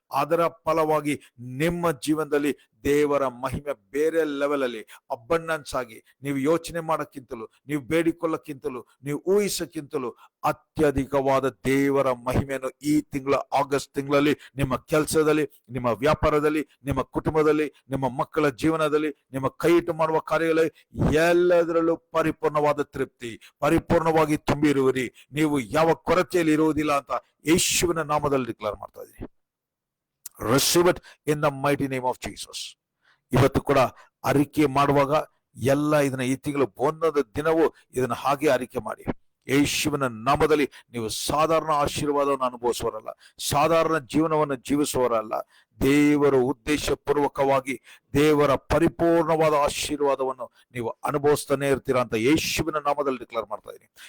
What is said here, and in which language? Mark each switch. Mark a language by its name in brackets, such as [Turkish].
[Kannada] ಅದರ ಫಲವಾಗಿ ನಿಮ್ಮ ಜೀವನದಲ್ಲಿ ದೇವರ ಮಹಿಮೆ ಬೇರೆ ಲೆವೆಲ್ ಅಲ್ಲಿ ಅಬಂಡೆನ್ಸ್ ಆಗಿ, ನೀವು ಯೋಚನೆ ಮಾಡಕ್ಕಿಂತಲೂ, ನೀವು ಬೇಡಿಕೊಳ್ಳಕ್ಕಿಂತಲೂ, ನೀವು ಊಹಿಸಕ್ಕಿಂತಲೂ ಅತ್ಯಧಿಕವಾದ ದೇವರ ಮಹಿಮೆಯನ್ನು ಈ ತಿಂಗಳ ಆಗಸ್ಟ್ ತಿಂಗಳಲ್ಲಿ ನಿಮ್ಮ ಕೆಲಸದಲ್ಲಿ, ನಿಮ್ಮ ವ್ಯಾಪಾರದಲ್ಲಿ, ನಿಮ್ಮ ಕುಟುಂಬದಲ್ಲಿ, ನಿಮ್ಮ ಮಕ್ಕಳ ಜೀವನದಲ್ಲಿ, ನಿಮ್ಮ ಕೈ ಇಟ್ಟು ಮಾಡುವ ಕಾರ್ಯಗಳಲ್ಲಿ ಎಲ್ಲದರಲ್ಲೂ ಪರಿಪೂರ್ಣವಾದ ತೃಪ್ತಿ, ಪರಿಪೂರ್ಣವಾಗಿ ತುಂಬಿರುವಿರಿ. ನೀವು ಯಾವ ಕೊರತೆಯಲ್ಲಿ ಇರುವುದಿಲ್ಲ ಅಂತ ಯೇಸುವಿನ ನಾಮದಲ್ಲಿ ಡಿಕ್ಲೇರ್ ಮಾಡ್ತಾ ಇದ್ದೀನಿ. [English] Receive it in the mighty name of Jesus. [Kannada] ಇವತ್ತು ಕೂಡ ಅರಿಕೆ ಮಾಡುವಾಗ ಎಲ್ಲ ಇದನ್ನ ಈ ತಿಂಗಳು ಒಂದೊಂದು ದಿನವೂ ಇದನ್ನ ಹಾಗೆ ಅರಿಕೆ ಮಾಡಿ. ಯೇಸುವಿನ ನಾಮದಲ್ಲಿ ನೀವು ಸಾಧಾರಣ ಆಶೀರ್ವಾದವನ್ನು ಅನುಭವಿಸುವರಲ್ಲ, ಸಾಧಾರಣ ಜೀವನವನ್ನು ಜೀವಿಸುವವರಲ್ಲ. ದೇವರ ಉದ್ದೇಶ ಪೂರ್ವಕವಾಗಿ ದೇವರ ಪರಿಪೂರ್ಣವಾದ ಆಶೀರ್ವಾದವನ್ನು ನೀವು ಅನುಭವಿಸ್ತಾನೆ ಇರ್ತೀರಾ ಅಂತ ಯೇಸುವಿನ ನಾಮದಲ್ಲಿ ಡಿಕ್ಲೇರ್ ಮಾಡ್ತಾ ಇದ್ದೀನಿ.